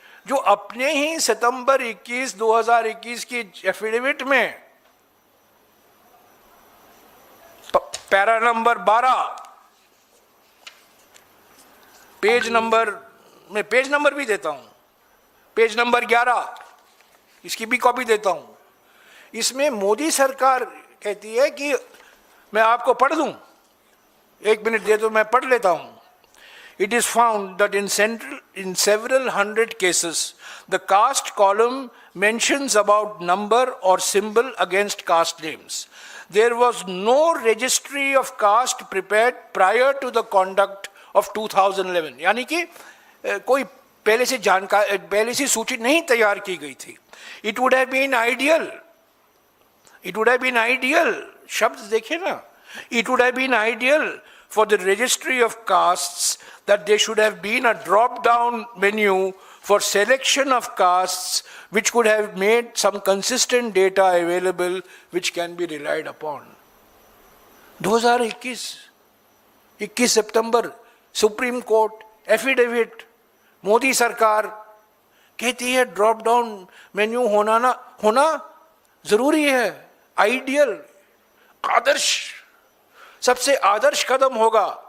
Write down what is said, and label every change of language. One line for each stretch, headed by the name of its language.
Hindi: जो अपने ही सितंबर 21, 2021 की एफिडेविट में पैरा नंबर 12 पेज नंबर, मैं पेज नंबर भी देता हूं, पेज नंबर 11, इसकी भी कॉपी देता हूं। इसमें मोदी सरकार कहती है कि मैं आपको पढ़ दूं, 1 मिनट दे दो, मैं पढ़ लेता हूं।
English: It is found that in several hundred cases, the caste column mentions about number or symbol against caste names. There was no registry of caste prepared prior to the conduct of 2011.
Hindi: यानी कि कोई पहले से जानकारी, पहले से सूची नहीं तैयार की गई थी।
English: It would have been ideal. It would have been ideal.
Hindi: शब्द देखिए ना।
English: It would have been ideal for the registry of castes that there should have been a drop-down menu for selection of castes which could have made some consistent data available which can be relied upon.
Hindi: 2021 September, supreme court affidavit, Modi सरकार कहती है drop down menu होना जरूरी है, ideal, आदर्श, सबसे आदर्श कदम होगा।